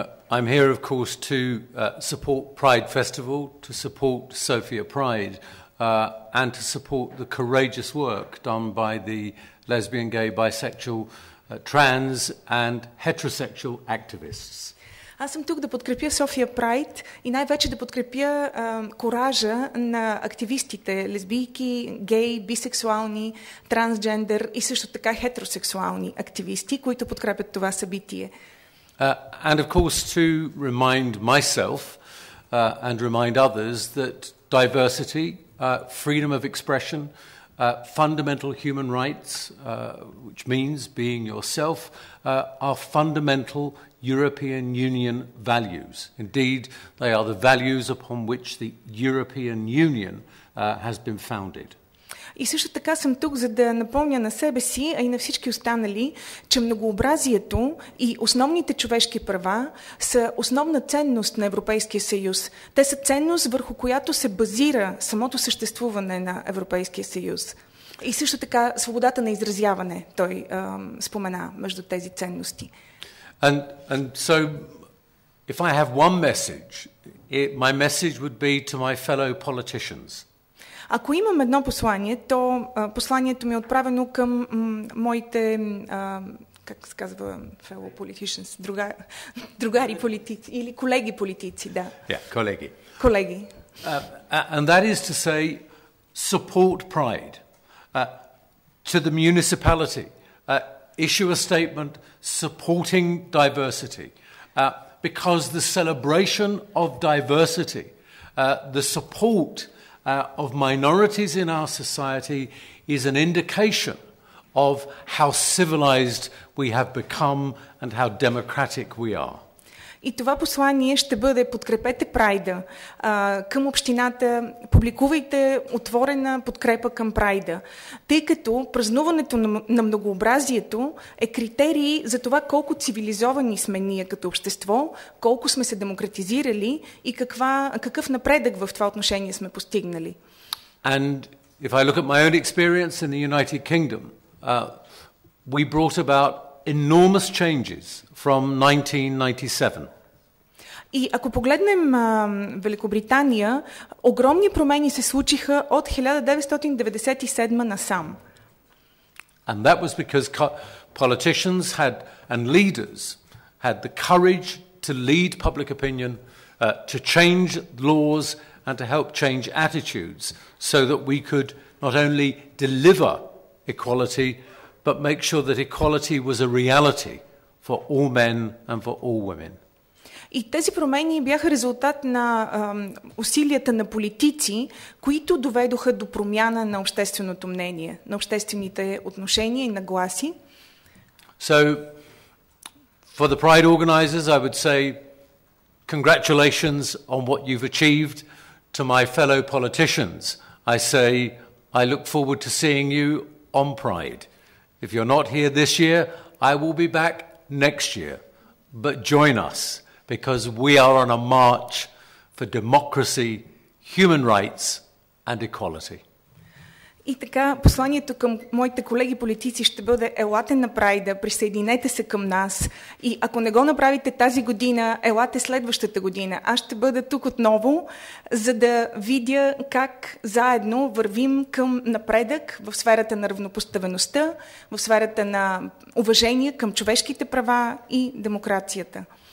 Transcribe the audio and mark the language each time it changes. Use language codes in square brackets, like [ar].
[en] I'm here, of course, to support Pride Festival, to support Sophia Pride, and to support the courageous work done by the lesbian, gay, bisexual, trans and heterosexual activists. [bg] Аз съм тук да подкрепя София Прайд и най-вече да подкрепя коража на активистите, лесбийки, гей, бисексуални, трансджендер и също така хетеросексуални активисти, които подкрепят това събитие. [en] And of course to remind myself and remind others that diversity, freedom of expression, fundamental human rights, which means being yourself, are fundamental European Union values. Indeed, they are the values upon which the European Union has been founded. [bg] И също така съм тук, за да напомня на себе си, а и на всички останали, че многообразието и основните човешки права са основна ценност на Европейския съюз. Те са ценност, върху която се базира самото съществуване на Европейския съюз. И също така свободата на изразяване, той спомена между тези ценности. [en] And so, if I have one message, my message would be to my fellow politicians. [bg] Ако имам едно послание, то посланието ми е отправено към моите, как се казва, [en] fellow politicians, [bg] другари политици или колеги политици, да. Yeah, колеги. Колеги. [en] And that is to say, support Pride. To the municipality, issue a statement supporting diversity. Because the celebration of diversity, the support of minorities in our society is an indication of how civilized we have become and how democratic we are. [bg] И това послание ще бъде: подкрепете Прайда към общината, публикувайте отворена подкрепа към Прайда, тъй като празнуването на многообразието е критерий за това колко цивилизовани сме ние като общество, колко сме се демократизирали и какъв напредък в това отношение сме постигнали. [en] And if I look at my own experience in the United Kingdom, we brought about enormous changes from 1997. [bg] И ако погледнем Великобритания, огромни промени се случиха от 1997 насам. [en] And that was because politicians and leaders had the courage to lead public opinion, to change laws and to help change attitudes so that we could not only deliver equality, but make sure that equality was a reality for all men and for all women. [bg] И тези промени бяха резултат на усилията на политици, които доведоха до промяна на общественото мнение, на обществените отношения и нагласи. [en] So, for the Pride organisers, I would say congratulations on what you've achieved. To my fellow politicians, I say I look forward to seeing you on Pride. If you're not here this year, I will be back next year. But join us, because we are on a march for democracy, human rights and equality. [bg] И така, посланието към моите колеги политици ще бъде: елате на Прайда, присъединете се към нас. И ако не го направите тази година, елате следващата година. Аз ще бъда тук отново, за да видя как заедно вървим към напредък в сферата на равнопоставеността, в сферата на уважение към човешките права и демокрацията.